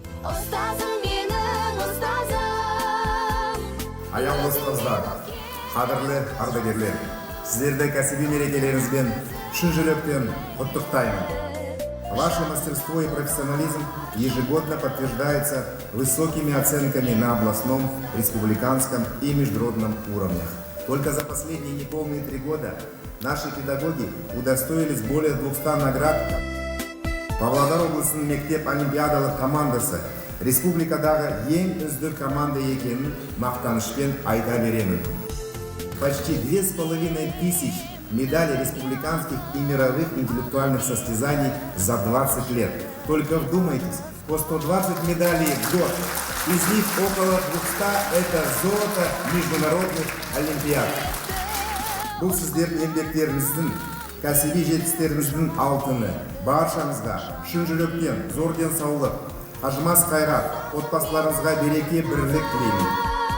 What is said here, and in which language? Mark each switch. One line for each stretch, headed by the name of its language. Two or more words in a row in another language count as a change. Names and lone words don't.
Kazakh: Ұстазым менің ұстазым. Аяулы ұстаздар, қадірлі ардагерлер, сіздерді кәсіби мерекелеріңізбен шын жүректен құттықтаймын.
Russian: Ваше мастерство и профессионализм ежегодно подтверждается высокими оценками на областном, республиканском и международном уровнях. Только за последние неполные 3 года наши педагоги удостоились более 200 наград.
Kazakh: Павлодар облысының мектеп олимпиадалық командасы республикадағы ең үздік команда екенін мақтанышпен айта беремін.
Russian: Почти 2500 медалей республиканских и мировых интеллектуальных состязаний за 20 лет. Только вдумайтесь, по 120 медалей в год. Из них около 200 это золото международных олимпиад.
Kazakh: Бұл сіздердің еңбектеріңіздің, кәсіби жетістіктеріңіздің алтыны. Баршаңызға шын жүректен зор денсаулық, қажымас қайрат, отбасыларыңызға береке, бірлік тілеймін.